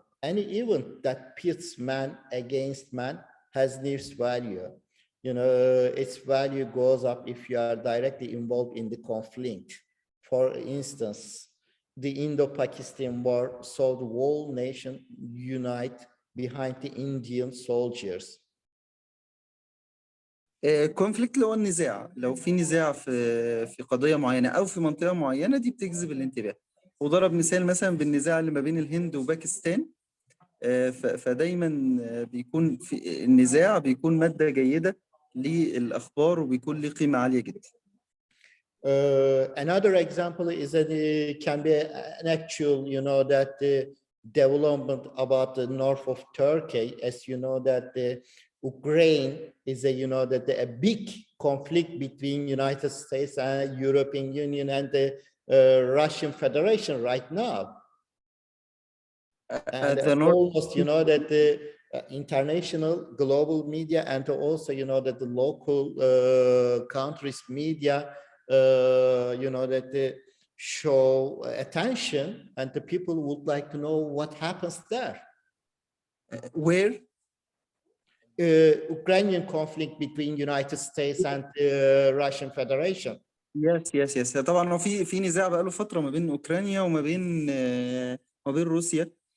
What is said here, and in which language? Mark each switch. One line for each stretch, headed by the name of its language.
English: Any event that pits man against man has news value. You know, its value goes up if you are directly involved in the conflict. For instance, the Indo-Pakistan War saw the whole nation unite behind the Indian soldiers.
Arabic: كونفليكت اللي هو النزاع، لو في نزاع في قضية معينة أو في منطقة معينة دي بتجذب الانتباه. وضرب مثال مثلا بالنزاع اللي ما بين الهند وباكستان، فدايما بيكون في النزاع بيكون مادة جيدة للأخبار وبيكون له قيمة عالية جدا.
English: Another example is that it can be an actual, you know, that the development about the north of Turkey, as you know, that the Ukraine is a, you know, that a big conflict between United States and European Union and the Russian Federation right now. And almost, you know, that the international global media and also, you know, that the local countries media, you know, that they show attention and the people would like to know what happens there. Where? Ukrainian conflict between United States and Russian Federation. Yes.
Arabic: طبعا في نزاع بقاله فترة ما بين أوكرانيا وما بين روسيا،